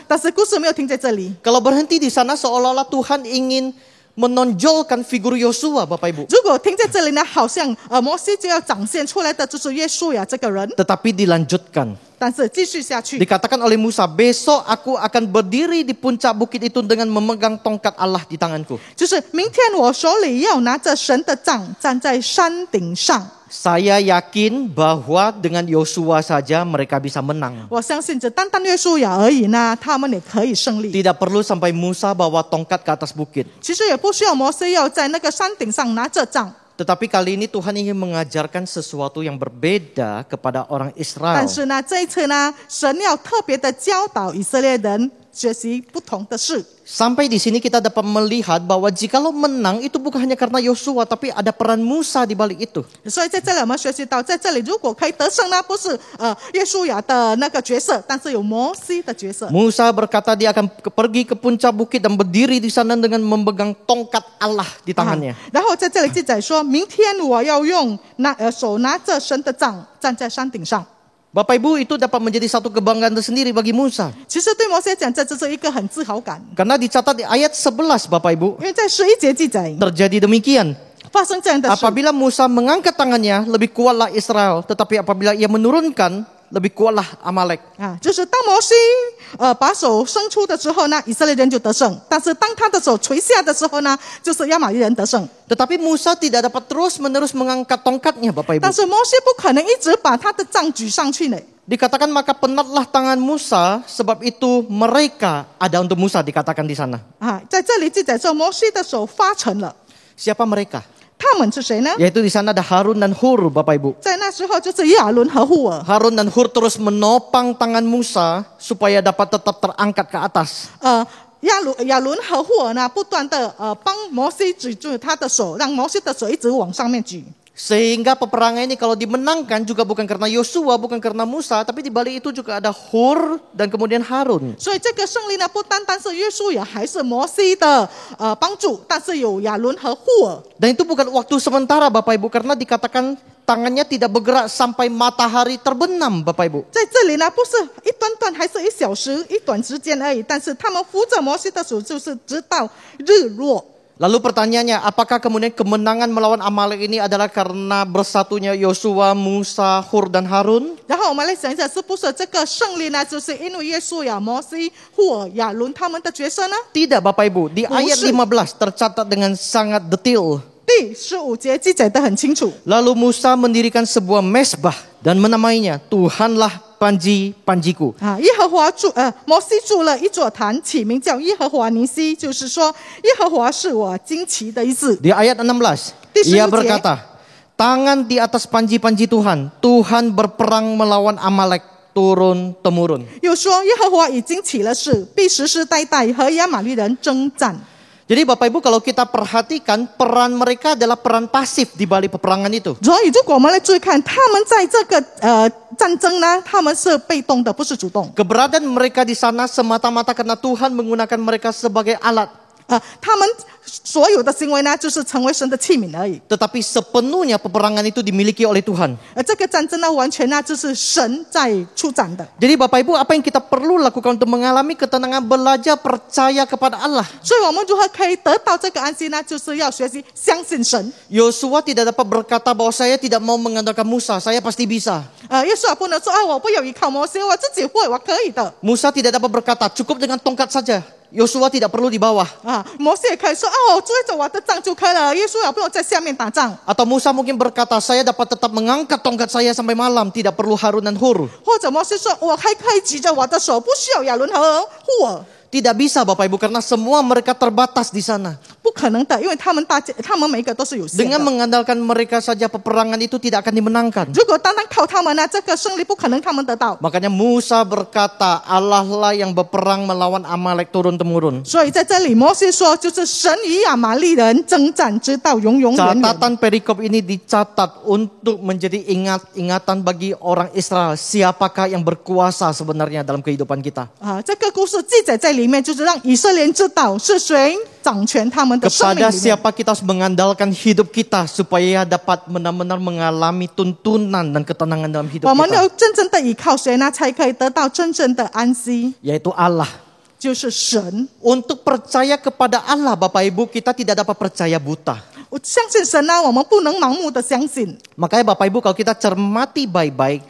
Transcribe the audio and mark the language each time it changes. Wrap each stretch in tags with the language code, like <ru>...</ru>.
<zh>但是故事没有停在这里。</zh> <id>Kalau berhenti di sana seolah-olah Tuhan ingin menonjolkan figur Yosua, Bapak Ibu.</id> <zh>如果停在这里呢，好像摩西就要展现出来的就是约书亚这个人，</zh> <id>Tetapi dilanjutkan.</id> <zh>但是继续下去。</zh> <id>Dikatakan oleh Musa, besok aku akan berdiri di puncak bukit itu dengan memegang tongkat Allah di tanganku.</id> <zh>就是明天我手里要拿着神的杖，站在山顶上。</zh> <id>Saya yakin bahwa dengan Yosua saja mereka bisa menang.</id> <zh>我相信只单单约书亚而已呢，他们也可以胜利。</zh> <id>Tidak perlu sampai Musa bawa tongkat ke atas bukit.</id> <zh>其实也不需要摩西要在那个山顶上拿着杖，</zh> <id>Tetapi kali ini Tuhan ingin mengajarkan sesuatu yang berbeda kepada orang Israel.</id> <zh>但是呢，这一次呢，神要特别的教导以色列人学习不同的事。</zh> <id>Sampai di sini kita dapat melihat bahwa jikalau menang itu bukan hanya karena Yosua, tapi ada peran Musa di balik itu.</id> <zh>所以在这里我们学习到，在这里如果可以得胜呢，不是约书亚的那个角色，但是有摩西的角色。</zh> <id>Musa berkata dia akan pergi ke puncak bukit dan berdiri di sana dengan memegang tongkat Allah di tangannya.</id> <zh>然后在这里记载说，明天我要用手拿着神的杖，站在山顶上。</zh> <id>Bapak Ibu, itu dapat menjadi satu kebanggaan tersendiri bagi Musa.</id> <zh>其实对摩西来讲，这就是一个很自豪感，</zh> <id>Karena dicatat di ayat 11 Bapak Ibu,</id> <zh>因为在11节记载</zh> <id>terjadi demikian.</id> <zh>发生这样的事。</zh> <id>Apabila Musa mengangkat tangannya, lebih kuatlah Israel. Tetapi apabila ia menurunkan, lebih kuatlah Amalek.</id> <zh>就是当摩西把手伸出的时候呢，以色列人就得胜；但是当他的手垂下的时候呢，就是亚玛利人得胜。</zh> <id>Tetapi Musa tidak dapat terus-menerus mengangkat tongkatnya Bapak Ibu.</id> <zh>但是摩西不可能一直把他的杖举上去呢。</zh> <id>Dikatakan maka penatlah tangan Musa, sebab itu mereka ada untuk Musa dikatakan di sana.</id> <zh>在这里记载说，摩西的手发沉了。</zh> <id>Siapa mereka?</id> <zh>他们是谁呢？</zh> <id>Yaitu di sana ada Harun dan Hur Bapak Ibu.</id> <zh>在那时候就是亚伦和户尔。</zh> <id>Harun dan Hur terus menopang tangan Musa supaya dapat tetap terangkat ke atas.</id> <zh>亚伦和户尔呢，不断的帮摩西举住他的手，让摩西的手一直往上面举。</zh> <id>Sehingga peperangan ini kalau dimenangkan juga bukan karena Yosua, bukan karena Musa, tapi di balik itu juga ada Hur dan kemudian Harun.</id> <zh>所以这个胜利呢，不单单是约书亚，还是摩西的帮助，但是有亚伦和户尔。</zh> <id>Dan itu bukan waktu sementara Bapak Ibu, karena dikatakan tangannya tidak bergerak sampai matahari terbenam Bapak Ibu.</id> <zh>在这里呢，不是一段段，还是1小时、一短时间而已，但是他们扶着摩西的手，就是直到日落。</zh> <id>Lalu pertanyaannya, apakah kemudian kemenangan melawan Amalek ini adalah karena bersatunya Yosua, Musa, Hur dan Harun?</id> <zh>然后我们来想一下，是不是这个胜利呢，就是因为约书亚、摩西、户尔、亚伦他们的角色呢？</zh> <id>Tidak Bapak Ibu, di ayat 15 tercatat dengan sangat detail.</id> <zh>第15节记载得很清楚。</zh> <id>Lalu Musa mendirikan sebuah mesbah dan menamainya Tuhanlah panji-panjiku.</id> <zh>耶和华摩西筑了一座坛，起名叫耶和华尼西，就是说耶和华是我惊奇的意思。</zh> <id>Di ayat 16, ia berkata, tangan di atas panji-panji Tuhan, Tuhan berperang melawan Amalek turun-temurun.</id> <zh>又说耶和华已经起了誓，必世世代代和亚玛利人征战。</zh> <id>Jadi Bapak Ibu kalau kita perhatikan peran mereka adalah peran pasif di balik peperangan itu.</id> <zh>所以如果我们来注意看，他们在这个战争呢，他们是被动的，不是主动。</zh> <id>Keberadaan mereka di sana semata-mata karena Tuhan menggunakan mereka sebagai alat.</id> <zh>他们所有的行为呢，就是成为神的器皿而已。</zh> <id>Tetapi sepenuhnya peperangan itu dimiliki oleh Tuhan.</id> <zh>这个战争呢，完全呢就是神在出战的。</zh> <id>Jadi Bapak Ibu, apa yang kita perlu lakukan untuk mengalami ketenangan, belajar percaya kepada Allah.</id> <zh>所以我们如何可以得到这个安息呢？就是要学习相信神。</zh> <id>Yosua tidak dapat berkata bahwa saya tidak mau mengandalkan Musa, saya pasti bisa.</id> <zh>耶稣不能说我不要依靠摩西，我自己会，我可以的。</zh> <id>Musa tidak dapat berkata cukup dengan tongkat saja. Yosua tidak perlu di bawah.</id> <zh>摩西也可以说我追着我的杖就可以了。耶稣也不用在下面打仗。</zh> <id>Atau Musa mungkin berkata saya dapat tetap mengangkat tongkat saya sampai malam, tidak perlu Harun dan Hur.</id> <zh>或者摩西说我还可以举着我的手，不需要亚伦和户尔。</zh> <id>Tidak bisa Bapak Ibu, karena semua mereka terbatas di sana.</id> <zh>不可能的，因为他们每一个都是有限</zh> <id>Dengan</id> <zh>的。</zh> <id>mengandalkan mereka saja peperangan itu tidak akan dimenangkan.</id> <zh>如果单单靠他们呢，这个胜利不可能他们得到。</zh> <id>Makanya Musa berkata, Allah lah yang berperang melawan Amalek turun-temurun.</id> <zh>所以在这里，摩西说，就是神与亚玛利人征战，直到永永远远。</zh> <id>Catatan perikop ini dicatat untuk menjadi ingatan bagi orang Israel. Siapakah yang berkuasa sebenarnya dalam kehidupan kita.</id> <zh>这个故事记载在里面，就是让以色列人知道是谁掌权他们的生命</zh> <id>Kepada</id> <zh>里面。</zh> <id>siapa kita harus mengandalkan hidup kita supaya dapat benar-benar mengalami tuntunan dan ketenangan dalam hidup</id> <zh>我们要</zh> <id>kita.</id> <zh>真正的依靠谁呢？才可以得到真正的安息，</zh> <id>Yaitu Allah.</id> <zh>就是神。</zh> <id>Untuk percaya kepada Allah Bapak Ibu, kita tidak dapat percaya buta.</id> <zh>我相信神呢，我们不能盲目的相信。</zh> <id>Makanya Bapak Ibu kalau kita cermati baik-baik</id>